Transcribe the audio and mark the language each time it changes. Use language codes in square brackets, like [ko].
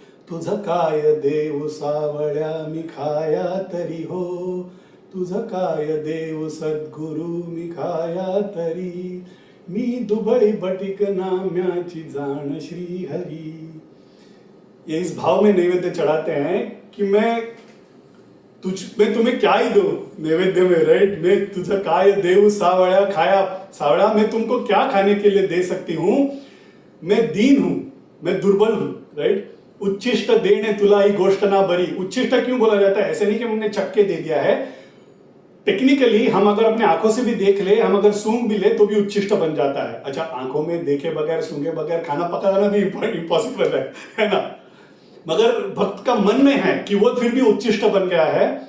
[mr] तुझ काय देव सावळ्या मी खाया तरी हो, तुझ काय देव सद्गुरु मी खाया तरी, मी दुबळी बटीक नाम्याची जाण श्री हरी. [hi] ये इस भाव में नैवेद्य चढ़ाते हैं कि मैं तुम्हें क्या ही दूं नैवेद्य में, राइट. मैं [mr] तुझा काय देव सावळ्या खाया, [hi] सावळा मैं तुमको क्या खाने के लिए दे सकती हूं, मैं दीन हूं, मैं दुर्बल हूं, राइट. [mr] उच्चिष्ट देने तुला ही गोष्ट ना बरी. [hi] उच्चिष्ट क्यों बोला जाता है? ऐसे नहीं कि हमने चक्के दे दिया है. टेक्निकली हम अगर अपने आंखों से भी देख ले, हम अगर सूंघ भी ले तो भी उच्चिष्ट बन जाता है. अच्छा, आंखों में देखे बगैर सूंघे बगैर खाना पकाना भी इम्पॉसिबल है ना. मगर भक्त का मन में है कि वो फिर भी उच्चिष्ट बन गया है.